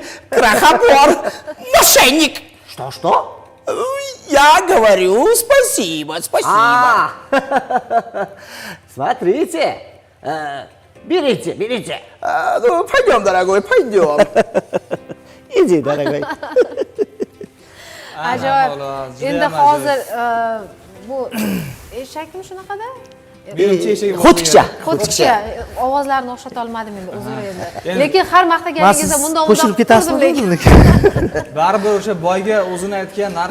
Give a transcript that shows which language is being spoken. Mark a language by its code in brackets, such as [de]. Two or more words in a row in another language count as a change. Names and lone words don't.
[ru] Крохобор, мошенник. Что? Я говорю спасибо. Смотрите. Берите. Ну, пойдем, дорогой, пойдем. Иди, дорогой. [uz] Ajoyib. Endi hozir bu eshakmi shunaqada? Birinchi eshik. Xo'tikcha. Ovozlarini o'xshata olmadim endi, uzr endi. Lekin har maqtaganingizda bundoq qo'shilib ketasizmi lekin. Baribir o'sha boyga o'zini aytgan narxini